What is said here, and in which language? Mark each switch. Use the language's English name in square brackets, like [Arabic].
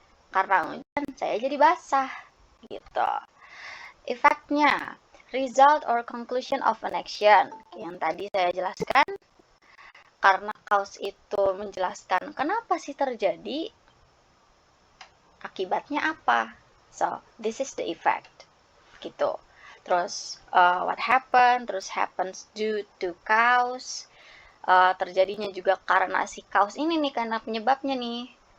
[Indonesian] Karena hujan, saya jadi basah. Gitu. Efeknya, [English] result or conclusion of an action. [Indonesian] Yang tadi saya jelaskan. Karena cause itu menjelaskan kenapa sih terjadi, akibatnya apa. [English] So, this is the effect. [Indonesian] Gitu. [English] Terus, what happened, [Indonesian] terus [English] happens due to cause. [Indonesian] Terjadinya juga karena si cause ini nih, karena penyebabnya nih.